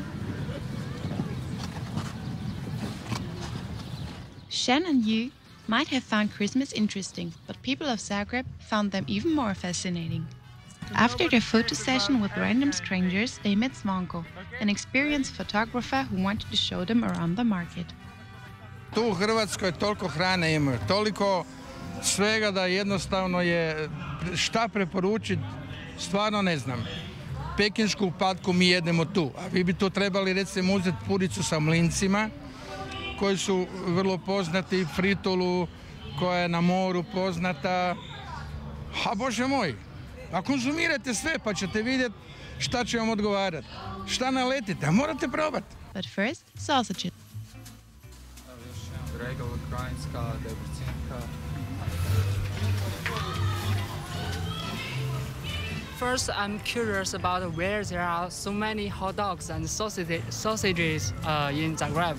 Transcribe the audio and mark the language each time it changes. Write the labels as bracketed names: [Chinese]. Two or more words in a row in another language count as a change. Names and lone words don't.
[English] Shen and Yu might have found Christmas interesting, but people of Zagreb found them even more fascinating. After their photo session with random strangers, they met Svanko, an experienced photographer who wanted to show them around the market. [Croatian] Tu u Hrvatskoj toliko hrane ima, toliko svega da jednostavno je šta preporučiti, stvarno ne znam. Pekinsku patku mi jedemo tu, a vi bi tu trebali recimo uzeti puricu sa mlincima, koji su vrlo poznati, fritulu koja je na moru poznata. A Bože moj, a konzumirajte sve pa ćete vidjeti šta će vam odgovarati. Šta naletite, a morate probati. [English] But first, sausages. [Croatian] Regular krajinska, debrecinka. [English] First, I'm curious about where there are so many hot dogs and sausages in Zagreb.